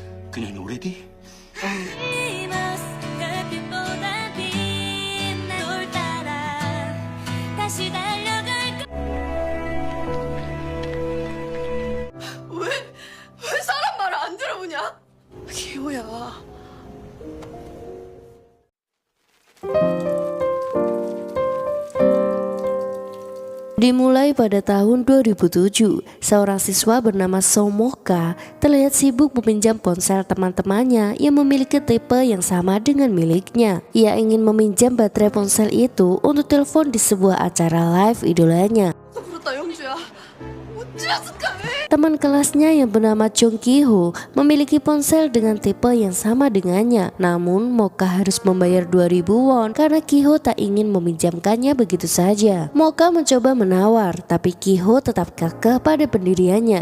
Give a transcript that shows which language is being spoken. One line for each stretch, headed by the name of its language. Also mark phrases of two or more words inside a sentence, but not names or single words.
Korean: 그녀는 오래디? 왜 사람 말을 안 들어보냐? 기호야.
Indonesian: Dimulai pada tahun 2007, seorang siswa bernama Somoka terlihat sibuk meminjam ponsel teman-temannya yang memiliki tipe yang sama dengan miliknya. Ia ingin meminjam baterai ponsel itu untuk telepon di sebuah acara live idolanya.
Korean: 부럽다 영주야. 어찌했을까?
Indonesian: Teman kelasnya yang bernama Jong Ki-ho memiliki ponsel dengan tipe yang sama dengannya. Namun Moka harus membayar 2000 won karena Ki-ho tak ingin meminjamkannya begitu saja. Moka mencoba menawar, tapi Ki-ho tetap kekeh pada pendiriannya.